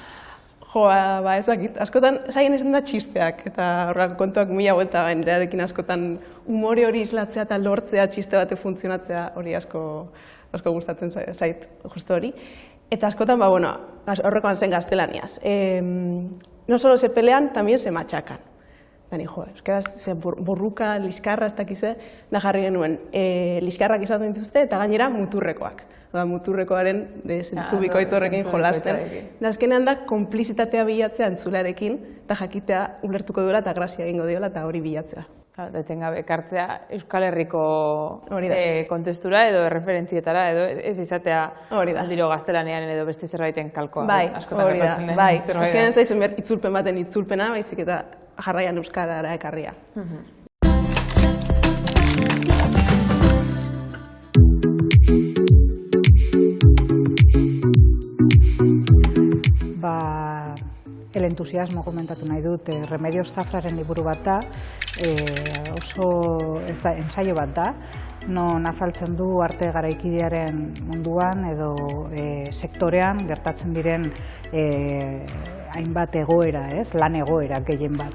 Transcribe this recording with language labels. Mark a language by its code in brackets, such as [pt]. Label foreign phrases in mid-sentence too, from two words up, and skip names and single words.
[eu] Ez dakit. Askotan, saien izan da txisteak, eta horrelako kontuak mila buelta nirearekin askotan umore hori islatzea eta lortzea txiste bate funtzionatzea hori asko gustatzen zait justu hori. Eta askotan, horrekoan zen gaztelaniaz. [es] No solo se pelean, también se machakan. [eu] Dani, euskaraz, borruka, liskarra, ez dakize, da jarri genuen. Liskarrak izaten dituzte eta gainera muturrekoak. Muturrekoaren zentzu bikoitu horrekin jolasten. Azkenean da, konplizitatea bilatzea entzularekin, eta jakitea ulertuko duela eta grazia egingo diola eta hori bilatzea. Etengabe ekartzea Euskal Herriko kontestura edo referentzietara, edo ez izatea aldiro gaztelanean edo beste zerbaiten kalkoa. Bai, hori da. Azkenean ez da izan behar itzulpen baten itzulpena, baizik eta jarraian euskarara ekarria. El entusiasmo komentatu nahi dut, Remedios Zafraren liburu bat da, oso ensaio bat da, non azaltzen du arte garaikidearen munduan edo sektorean gertatzen diren hainbat egoera, lan egoera gehien bat.